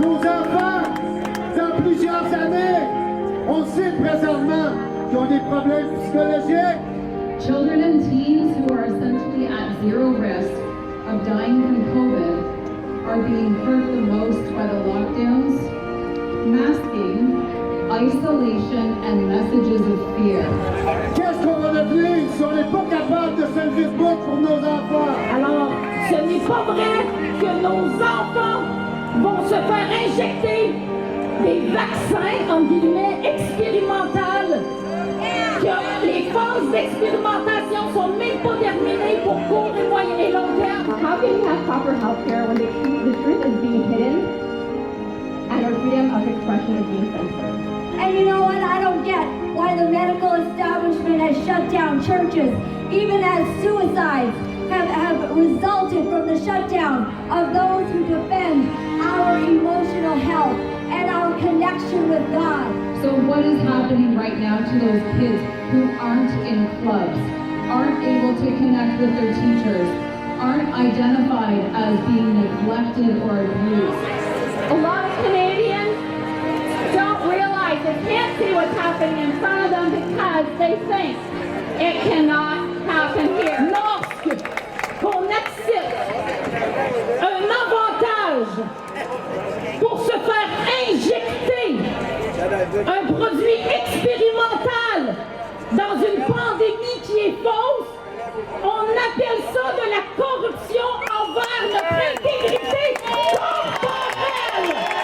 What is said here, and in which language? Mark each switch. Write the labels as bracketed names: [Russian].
[French] Nos enfants, dans plusieurs années, on sait présentement qu'ils ont des problèmes psychologiques. [English] Children and teens who are essentially at zero risk of dying from COVID are being hurt the most by the lockdowns, masking, isolation, and messages of fear. [French] Qu'est-ce qu'on va devenir si on n'est pas capable de faire Facebook pour nos enfants? Alors, ce n'est pas vrai que nos enfants vont se faire injecter des vaccins, en guillemets, expérimentaux, que les phases d'expérimentation sont même pas terminées pour court et moyen et long terme. [English] How can you have proper health care when the truth is being hidden and our freedom of expression is being censored? And you know what? I don't get why the medical establishment has shut down churches, even as suicides have resulted from the shutdown of those who defend our emotional health and our connection with God. So what is happening right now to those kids who aren't in clubs, aren't able to connect with their teachers, aren't identified as being neglected or abused? A lot of Canadians don't realize they can't see what's happening in front of them because they think it cannot happen here. [French] Lorsque qu'on accepte un avantage pour se faire injecter un produit expérimental dans une pandémie qui est fausse, on appelle ça de la corruption envers notre intégrité corporelle.